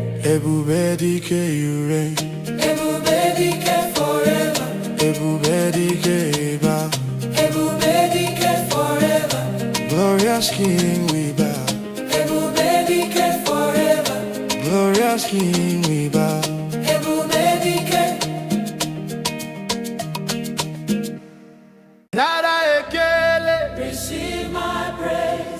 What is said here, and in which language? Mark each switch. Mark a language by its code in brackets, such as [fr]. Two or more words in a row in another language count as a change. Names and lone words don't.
[en] Ebube Dike, you reign. Ebube Dike forever. Ebube Dike, bow. Ebube Dike forever. Glorious King, we bow. Ebube Dike forever. Glorious King, we bow. Ebube Dike. [ig] Nara, Ekele. [en] Receive my praise.